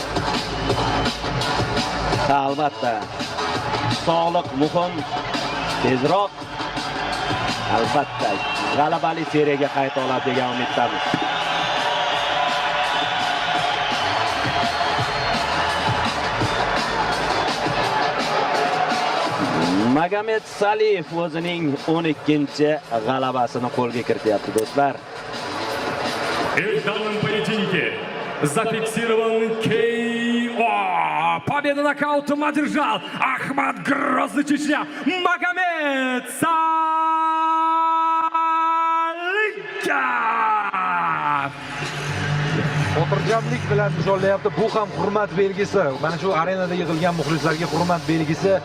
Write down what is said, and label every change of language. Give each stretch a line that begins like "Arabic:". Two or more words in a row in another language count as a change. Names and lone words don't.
Uzbek: Albatta sog'liq muhim, tezroq albatta g'alabali seriyaga qayta oladi degan umiddamiz. Magomed Saliyev o'zining 12-g'alabasini qo'lga kirityapti, do'stlar.
Russian: И в данном поединке зафиксирован KO. Победу нокаутом одержал Ахмат Грозный Чечня Магомед Saliyev.
Uzbek: Xotirjamlik bilan nishonlayapti. Bu ham hurmat belgisi. Mana shu arenada yig'ilgan muxlislarga hurmat belgisi.